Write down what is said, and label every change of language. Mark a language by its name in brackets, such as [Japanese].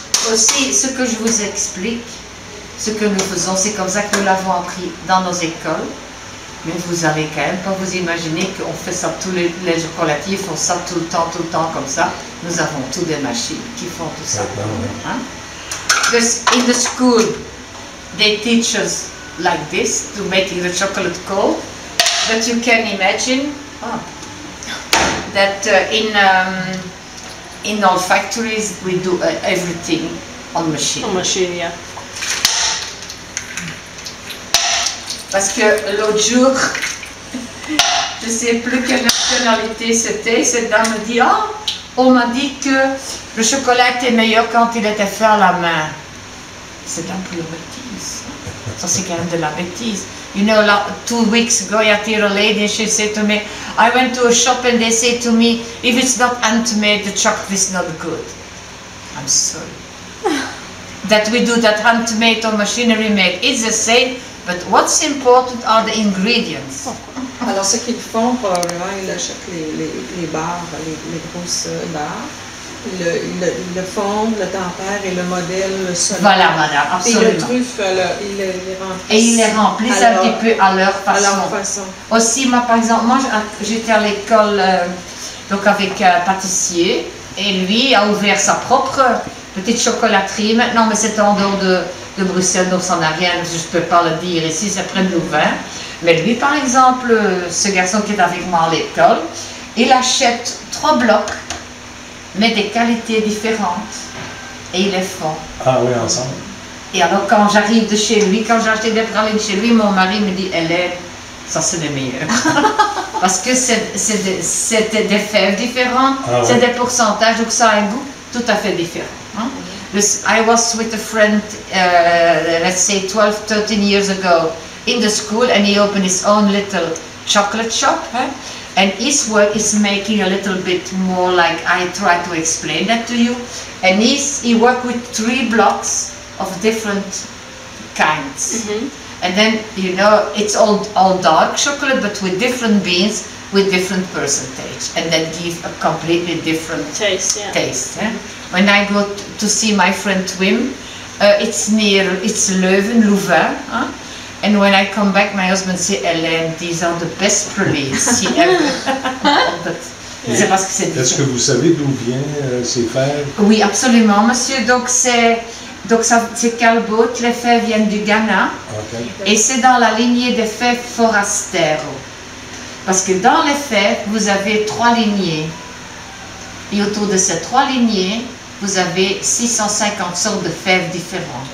[French] Aussi, ce que je vous explique, ce que nous faisons, c'est comme ça que nous l'avons appris dans nos écoles. Mais vous allez quand même pas vous imaginer qu'on fait ça, tous les chocolatiers font ça tout le temps comme ça. Nous avons toutes des machines qui font tout ça. Hein? [English] Because in the school, they teach us like this, to making the chocolate cold. But you can imagine that in our factories, we do everything on machine. On machine, yeah. [French] Parce que l'autre jour, je ne sais plus quelle nationalité c'était, cette dame me dit, on m'a dit que le chocolat était meilleur quand il était fait à la main. C'est de la pure bêtise. Ça c'est quand même de la bêtise. [English] You know, 2 weeks ago, I had a lady and she said to me, I went to a shop and they say to me, if it's not handmade, the chocolate is not good. I'm sorry. That we do that handmade or machinery made, it's the same. But what's important are the ingredients. [French] Alors, ce qu'ils font, probablement, ils achètent les barres, les grosses barres. Ils le fondent, le tempèrent et le modèle selon. Voilà, madame, absolument. Et le truffe, ils les remplissent. Et ils les remplissent un petit peu à leur façon. À leur façon. Aussi, moi, par exemple, j'étais à l'école donc avec un pâtissier et lui a ouvert sa propre petite chocolaterie. Maintenant, mais c'est en dehors de Bruxelles, donc ça n'a rien, je ne peux pas le dire ici, c'est près de Louvain. Mais lui, par exemple, ce garçon qui est avec moi à l'école, il achète 3 blocs, mais des qualités différentes, et il les fond. Ah oui, ensemble. Et alors, quand j'arrive de chez lui, quand j'achète des pralines chez lui, mon mari me dit, Hélène, ça c'est les meilleurs. Parce que c'est des fèves différentes, c'est des pourcentages, donc ça a un goût tout à fait différent. Hein? [English] I was with a friend, let's say 12, 13 years ago in the school, and he opened his own little chocolate shop. And his work is making a little bit more like I try to explain that to you. And he worked with 3 blocks of different kinds. And then, you know, it's all dark chocolate, but with different beans, with different percentage, and that give a completely different taste. When I go to see my friend Wim, it's Leuven, Louvain, and when I come back, my husband says, Hélène, these are the best pralines he ever. [French] C'est parce que c'est différent. Est-ce que vous savez d'où vient ces fèves? Oui, absolument, monsieur. Donc c'est Calbo, les fèves viennent du Ghana, et c'est dans la lignée des fèves Forastero. Parce que dans les fèves, vous avez 3 lignées. Et autour de ces 3 lignées, vous avez 650 sortes de fèves différentes.